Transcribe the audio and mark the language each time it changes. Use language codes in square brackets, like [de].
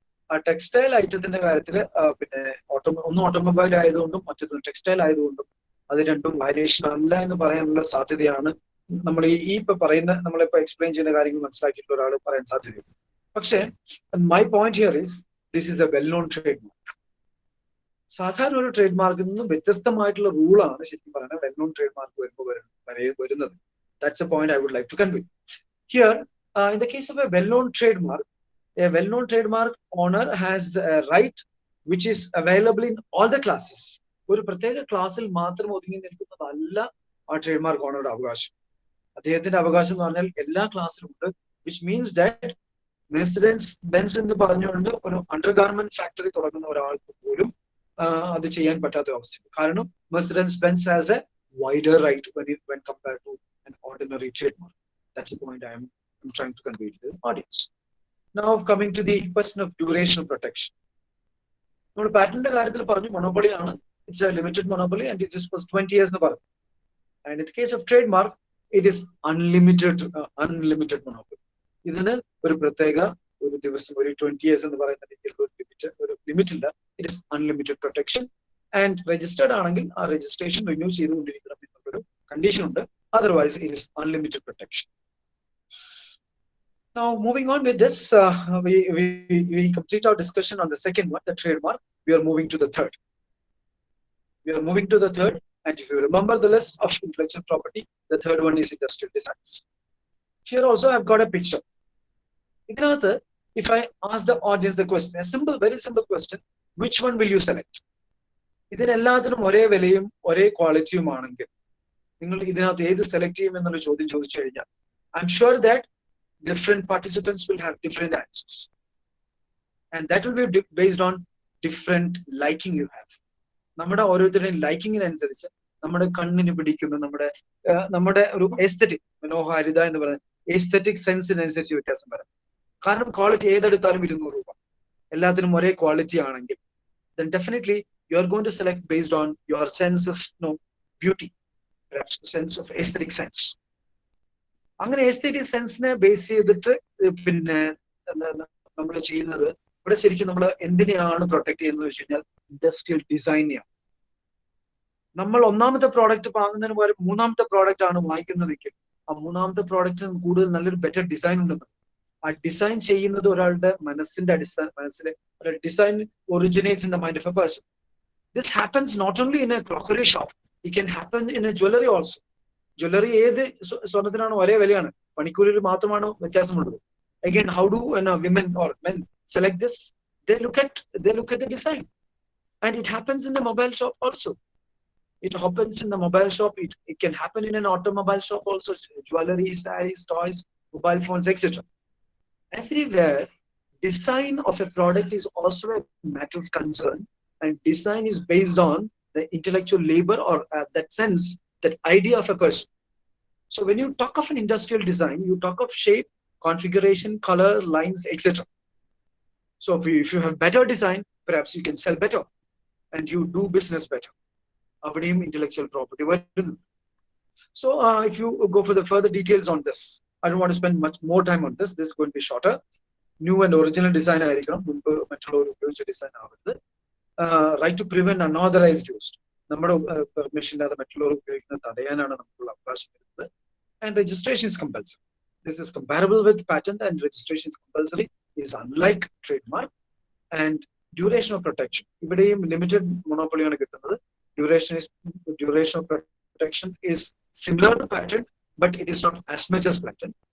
[ml] ആ ടെക്സ്റ്റൈൽ ഐറ്റത്തിന്റെ കാര്യത്തിൽ പിന്നെ ഒന്ന് ഓട്ടോമൊബൈൽ ആയതുകൊണ്ടും മറ്റൊന്ന് ടെക്സ്റ്റൈൽ ആയതുകൊണ്ടും അത് രണ്ടും വയലേഷൻ അല്ല എന്ന് പറയാനുള്ള സാധ്യതയാണ് നമ്മൾ ഈ പറയുന്ന നമ്മളിപ്പോ എക്സ്പ്ലെയിൻ ചെയ്യുന്ന കാര്യങ്ങൾ മനസ്സിലാക്കിയിട്ടുള്ള ഒരാൾ പറയാൻ സാധ്യതയുണ്ട്. [en] പക്ഷേ my point here is, this is a well known trade mark. [ml] സാധാരണ ഒരു ട്രേഡ് മാർക്കിൽ നിന്നും വ്യത്യസ്തമായിട്ടുള്ള റൂളാണ് ശരിക്കും പറയുന്നത് വെൽ നോൺ ട്രേഡ് മാർക്ക് വരുന്നത്. [en] That's a point I would like to convey here. In the case of a well-known trademark owner has a right which is available in all the classes. [ml] ഒരു പ്രത്യേക ക്ലാസ്സിൽ മാത്രം ഒതുങ്ങി നിൽക്കുന്നതല്ല ആ trade mark ഓണറുടെ അവകാശം. അദ്ദേഹത്തിന്റെ അവകാശം എന്ന് പറഞ്ഞാൽ എല്ലാ ക്ലാസ്സിലും ഉണ്ട്. [en] which means that [ml] മെർസിഡൻസ് ബെൻസ് എന്ന് പറഞ്ഞുകൊണ്ട് ഒരു അണ്ടർഗാർമെന്റ് ഫാക്ടറി തുടങ്ങുന്ന ഒരാൾക്ക് പോലും അത് ചെയ്യാൻ പറ്റാത്ത അവസ്ഥ. [en] കാരണം Mercedes Benz has a wider right when compared to an ordinary trademark. That's the point I'm trying to convey to the audience. Now coming to the question of duration of protection. [ml] നമ്മൾ പാറ്റന്റിന്റെ കാര്യത്തിൽ പറഞ്ഞു മൊണോപ്പൊളി ആണ്. [en] It's a limited monopoly and it is for 20 years [ml] എന്ന് പറഞ്ഞു. [en] And in the case of trademark, it is unlimited monopoly. [ml] ഇതിന് ഒരു പ്രത്യേക ഒരു ദിവസം ഒരു 20 years എന്ന് പറയുന്ന രീതിയിൽ ഒരു ലിമിറ്റ് ഇല്ല. [en] It is unlimited protection. [ml] And registered ആണെങ്കിൽ ആ രജിസ്ട്രേഷൻ റിന്യൂ ചെയ്തുകൊണ്ടിരിക്കണം എന്നുള്ളൊരു കണ്ടീഷൻ ഉണ്ട്. [en] Otherwise, it is unlimited protection. Now, moving on with this, we complete our discussion on the second one, the trademark. We are moving to the third. And if you remember the list of intellectual property, the third one is industrial designs. Here also, I've got a picture. If I ask the audience the question, a simple, very simple question, which one will you select? [ml] ഇതിനെല്ലാത്തിനും ഒരേ വിലയും ഒരേ ക്വാളിറ്റിയും ആണെങ്കിൽ നിങ്ങൾ ഇതിനകത്ത് ഏത് select ചെയ്യും എന്നുള്ള ചോദ്യം ചോദിച്ചു കഴിഞ്ഞാൽ [en] I'm sure that different participants will have different answers, and that will be based on different liking you have. [ml] നമ്മുടെ ഓരോരുത്തരുടെയും ലൈക്കിങ്ങിനനുസരിച്ച് നമ്മുടെ കണ്ണിന് പിടിക്കുന്ന നമ്മുടെ ഒരു എസ്തെറ്റിക് മനോഹാരിത എന്ന് പറയുന്ന എസ്തെറ്റിക് സെൻസിനനുസരിച്ച് വ്യത്യാസം വരാം. കാരണം ക്വാളിറ്റി ഏതെടുത്താലും 200 രൂപ, എല്ലാത്തിനും ഒരേ ക്വാളിറ്റി ആണെങ്കിൽ [en] then definitely you are going to select based on your sense of beauty, perhaps the sense of aesthetic sense. [ml] അങ്ങനെ എസ്തെറ്റിക് സെൻസിനെ ബേസ് ചെയ്തിട്ട് പിന്നെ നമ്മൾ ചെയ്യുന്നത് ഇവിടെ ശരിക്കും നമ്മൾ എന്തിനെയാണ് പ്രൊട്ടക്ട് ചെയ്യുന്നത് വെച്ച് കഴിഞ്ഞാൽ ഇൻഡസ്ട്രിയൽ ഡിസൈനെയാണ്. നമ്മൾ ഒന്നാമത്തെ പ്രോഡക്റ്റ് വാങ്ങുന്നതിന് പകരം മൂന്നാമത്തെ പ്രോഡക്റ്റ് ആണ് വാങ്ങിക്കുന്നതെങ്കിൽ ആ മൂന്നാമത്തെ പ്രോഡക്റ്റിന് കൂടുതൽ നല്ലൊരു ബെറ്റർ ഡിസൈൻ ഉണ്ടെന്ന്. ആ ഡിസൈൻ ചെയ്യുന്നത് ഒരാളുടെ മനസ്സിന്റെ മനസ്സിലെ [en] Design originates in the mind of a person. This happens not only in a crockery shop, it can happen in a jewelry also. [ml] Jewelry ഏത് സ്വർണത്തിനാണ് ഒരേ വിലയാണ്, പണിക്കൂലിയിൽ മാത്രമാണ് വ്യത്യാസമുള്ളത്. [en] Again, how do women or men select this? They look at the design, and it happens in the mobile shop also. It happens in the mobile shop. It can happen in an automobile shop also. Jewelry, sarees, toys, mobile phones, etc. Everywhere, design of a product is also a matter of concern, and design is based on the intellectual labor or that sense, that idea of a person. So when you talk of an industrial design, you talk of shape, configuration, color, lines, etc. So if you have better design, perhaps you can sell better and you do business better. Avidim intellectual property. So if you go for the further details on this, I don't want to spend much more time on this. This is going to be shorter. New and original design design. Right to prevent unauthorized use. [ml] നമ്മുടെ permission ഇല്ലാതെ മറ്റുള്ളവർ ഉപയോഗിക്കുന്നത് തടയാനാണ് നമുക്കുള്ള അവകാശം വരുന്നത്. [en] And registration is compulsory. This is comparable with patent, and registration is compulsory. It is unlike trademark. And duration of protection. [ml] ഇവിടെയും limited മൊണോപ്പൊളിയാണ് കിട്ടുന്നത്. [en] duration of protection is similar to patent, but it is not as much as patent.